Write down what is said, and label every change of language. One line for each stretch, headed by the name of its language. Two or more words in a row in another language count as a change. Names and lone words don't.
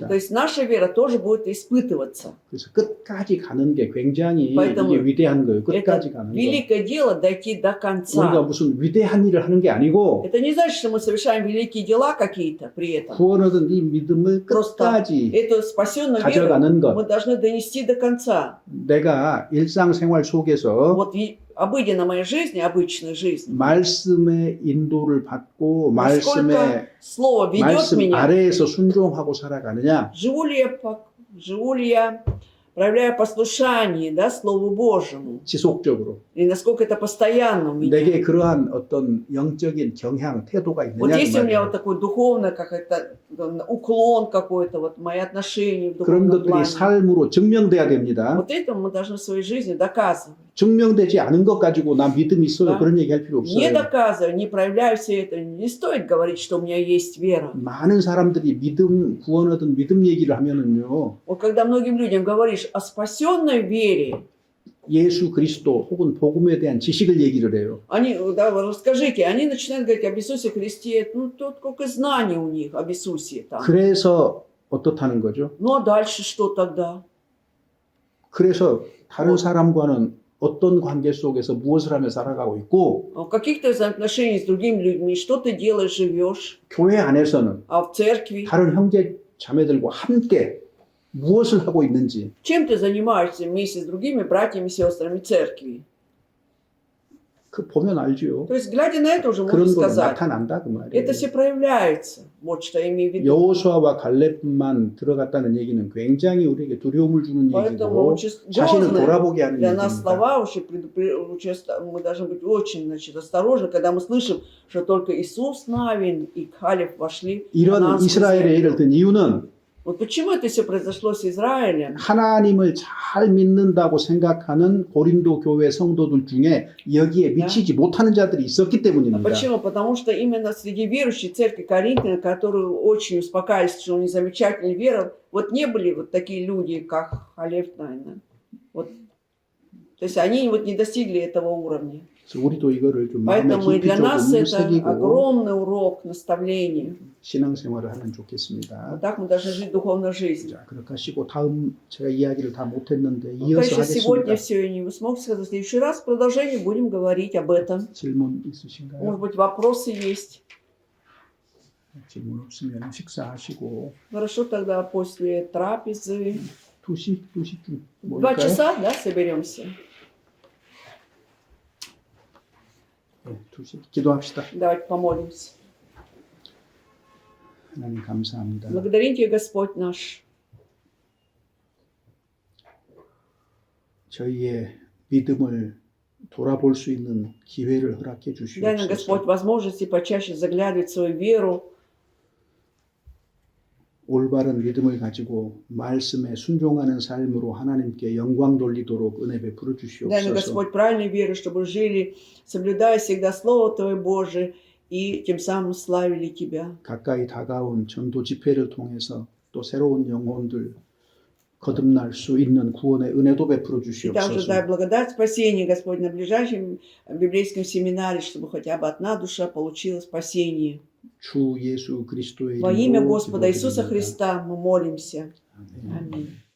Russian: то есть наша вера тоже будет испытываться.
Korean: 그래서 끝까지 가는 게 굉장히
Russian: поэтому
Korean: 이게 위대한 거예요. 끝까지
Russian: Это
Korean: 가는 거.
Russian: великое дело дойти до
Korean: 우리가
Russian: конца.
Korean: 무슨 위대한 일을 하는 게 아니고
Russian: Это не значит, что мы совершаем великие дела какие-то при этом.
Korean: 구원 얻은 이 믿음을
Russian: Просто
Korean: 끝까지
Russian: эту спасенную веру
Korean: 가져가는 것.
Russian: мы должны донести до конца.
Korean: 내가 일상생활 속에서
Russian: Вот в обыденной моей жизни, обычной жизни,
Korean: 말씀의 인도를 받고 말씀의
Russian: насколько Слово ведет
Korean: 말씀
Russian: меня,
Korean: 아래에서 순종하고 살아가느냐,
Russian: живу ли я, проявляя послушание, да, Слову Божьему,
Korean: 지속적으로
Russian: и насколько это постоянно у меня.
Korean: 내게 그러한 어떤 영적인 경향, 태도가
Russian: Вот
Korean: 있느냐
Russian: есть
Korean: 그
Russian: у меня
Korean: 말이에요.
Russian: вот такой духовный, как это, уклон какой-то, вот мои отношения в
Korean: 그런
Russian: духовном
Korean: 것들이
Russian: плане.
Korean: 삶으로 증명돼야 됩니다.
Russian: Вот это мы должны в своей жизни доказывать.
Korean: 증명되지 않은 것 가지고 나 믿음이 있어요.
Russian: Да.
Korean: 그런 얘기 할 필요
Russian: Не
Korean: 없어요.
Russian: доказывая, не проявляя все это, не стоит говорить, что у меня есть вера.
Korean: 많은 사람들이 믿음, 구원 얻은 믿음 얘기를 하면은요,
Russian: Вот когда многим людям говоришь о спасенной вере,
Korean: 예수 그리스도 혹은 복음에 대한 지식을 얘기를 해요.
Russian: они, да, вы расскажите, они начинают говорить об Иисусе Христе, ну, тут сколько знаний у них об Иисусе там.
Korean: 그래서 어떻다는 거죠?
Russian: Ну, а дальше что тогда?
Korean: 그래서 다른 사람과는 어떤 관계 속에서 무엇을 하며 살아가고 있고,
Russian: В каких-то взаимоотношениях с другими людьми, что ты делаешь, живешь,
Korean: 교회 안에서는
Russian: а в церкви,
Korean: 다른 형제 자매들과 함께 무엇을 하고 있는지,
Russian: чем ты занимаешься вместе с другими братьями и сестрами церкви?
Korean: 그 보면 알죠.
Russian: То есть, глядя на это, уже можно
Korean: 그런 거
Russian: сказать,
Korean: 나타난다 그 말이에요.
Russian: это все проявляется. Вот что я имею в виду.
Korean: 여호수아와 갈렙만 들어갔다는 얘기는 굉장히 우리에게 두려움을 주는
Russian: Поэтому
Korean: 얘기고
Russian: очень
Korean: 자신을
Russian: грозные
Korean: 돌아보게 하는
Russian: для нас
Korean: 얘기입니다.
Russian: слова, мы должны быть очень, значит, осторожны, когда мы слышим, что только Иисус Навин и Халев вошли в
Korean: 이런
Russian: Ханаанскую
Korean: 이스라엘의
Russian: землю.
Korean: 예를 든 이유는
Russian: Вот почему это все произошло с Израилем?
Korean: 하나님을 잘 믿는다고 생각하는 고린도 교회 성도들 중에 여기에 미치지 못하는 자들이 있었기
Russian: А
Korean: 때문입니다.
Russian: почему? Потому что именно среди верующей церкви Коринфян, которые очень успокаивались, что у них замечательная вера, вот не были вот такие люди, как Халев Навин. Вот. То есть они вот не достигли этого уровня.
Korean: 그래서 우리도 이거를 좀 마음에
Russian: Поэтому и
Korean: 깊이
Russian: для нас
Korean: 조금
Russian: это
Korean: 새기고
Russian: огромный урок, наставление.
Korean: 신앙생활을 하면
Russian: Вот
Korean: 좋겠습니다.
Russian: так мы должны жить духовной жизнью.
Korean: 자, 그렇게 하시고 다음 제가 이야기를 다 못했는데
Russian: Ну,
Korean: 이어서
Russian: конечно, сегодня
Korean: 하겠습니다.
Russian: все я не смог сказать. В следующий раз в продолжении будем говорить об этом.
Korean: 질문 있으신가요?
Russian: Может быть, вопросы есть.
Korean: 질문 없으면 식사하시고
Russian: Хорошо, тогда после трапезы.
Korean: 2시쯤
Russian: 2 часа, да, соберемся?
Korean: 네, 2시. 기도합시다.
Russian: Давайте помолимся.
Korean: 하나님 감사합니다.
Russian: Благодарим Тебя, Господь наш.
Korean: 저희의 믿음을 돌아볼 수 있는 기회를 허락해
Russian: Дай нам, Господь,
Korean: 주시옵소서.
Russian: возможности почаще заглядывать в свою веру,
Korean: 올바른 믿음을 가지고 말씀에 순종하는 삶으로 하나님께 영광 돌리도록 은혜 베풀어
Russian: дай нам,
Korean: 주시옵소서.
Russian: Господь, правильной веры, чтобы жили, соблюдая всегда Слово Твое Божие, и тем самым славили Тебя.
Korean: 가까이 다가온 전도 집회를 통해서 또 새로운 영혼들 거듭날 수 있는 구원의 은혜도 베풀어
Russian: И также дай
Korean: 주시옵소서.
Russian: благодать спасения, Господь, на ближайшем библейском семинаре, чтобы хотя бы одна душа получила спасение.
Korean: 주 예수 그리스도의
Russian: Во имя
Korean: 이름으로
Russian: Господа Иисуса
Korean: 기도드립니다.
Russian: Христа мы молимся.
Korean: 아멘.
Russian: Аминь.